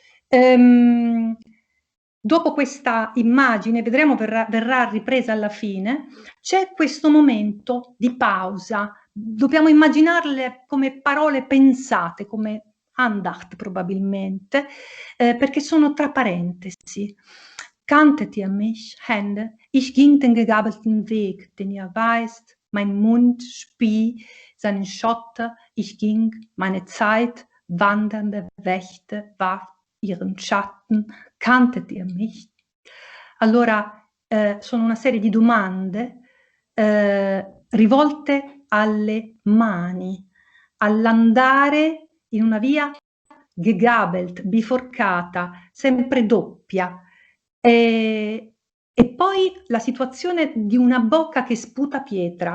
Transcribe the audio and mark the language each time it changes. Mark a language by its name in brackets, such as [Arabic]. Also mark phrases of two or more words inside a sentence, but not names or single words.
[Italian] Dopo questa immagine, vedremo verrà ripresa alla fine, c'è questo momento di pausa. Dobbiamo immaginarle come parole pensate, come Andacht probabilmente, perché sono tra parentesi. [German] Kanntet ihr mich, Hände? Ich ging den gegabelten Weg, den ihr weißt, mein Mund spie seinen Schotter, ich ging, meine Zeit, wandernde Wächte, warf ihren Schatten, kanntet ihr mich? [Italian] Allora, sono una serie di domande rivolte alle mani, all'andare in una via gegabelt, biforcata, sempre doppia. E poi la situazione di una bocca che sputa pietra.